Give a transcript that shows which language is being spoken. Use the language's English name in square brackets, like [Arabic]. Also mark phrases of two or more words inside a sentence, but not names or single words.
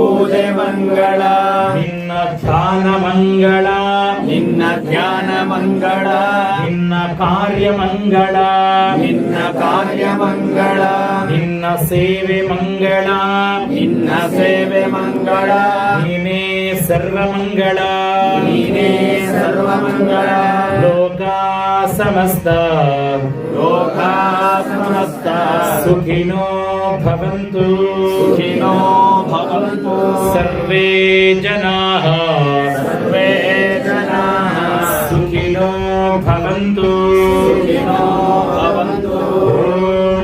[Kannada] ಧ್ಯಾನ ಮಂಗಳ ನಿನ್ನ ಕಾರ್ಯ ಮಂಗಳ ನಿನ್ನ ಸೇವೆ ಮಂಗಳ ನೀನೇ ಸರ್ವ ಮಂಗಳ [Sanskrit] ಲೋಕ ಸಮಸ್ತ ಸುಖಿನೋ ಭವಂತು ಸರ್ವೇ ಜನಾಃ ಸುಖಿನೋ ಭವಂತು.